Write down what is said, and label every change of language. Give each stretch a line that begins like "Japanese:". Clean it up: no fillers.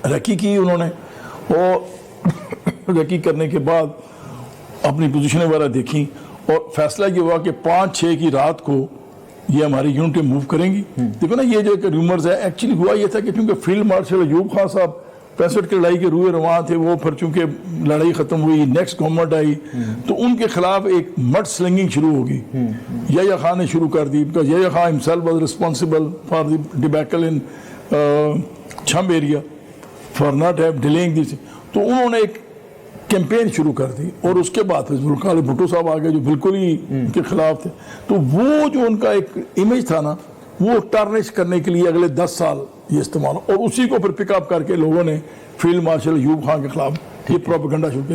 Urdu: ریکی کی انہوں نے، اور ریکی کرنے کے بعد اپنی پوزیشنیں وغیرہ دیکھیں، اور فیصلہ یہ ہوا کہ 5-6 کی رات کو یہ ہماری یونٹیں موو کریں گی. دیکھو نا یہ جو ریومرز ہے، ایکچولی ہوا یہ تھا کہ چونکہ فیلڈ مارشل ایوب خان صاحب 65 کی لڑائی کے روئے رواں تھے، وہ پھر چونکہ لڑائی ختم ہوئی، نیکسٹ گورنمنٹ آئی تو ان کے خلاف ایک مڈ سلنگنگ شروع ہوگی. یحییٰ خان نے شروع کر دی، because
English: Yahya Khan himself was responsible for the debacle in Chhamb area for not have delaying this.
Urdu: تو انہوں نے ایک کیمپین شروع کر دی، اور اس کے بعد ذوالفقار بھٹو صاحب آگے جو بالکل ہی ان کے خلاف تھے. تو وہ جو ان کا ایک امیج تھا نا، وہ ٹارنش کرنے کے لیے اگلے 10 سال یہ استعمال، اور اسی کو پھر پک اپ کر کے لوگوں نے فیلڈ مارشل ایوب خان کے خلاف یہ پروپیگنڈا شروع کیا.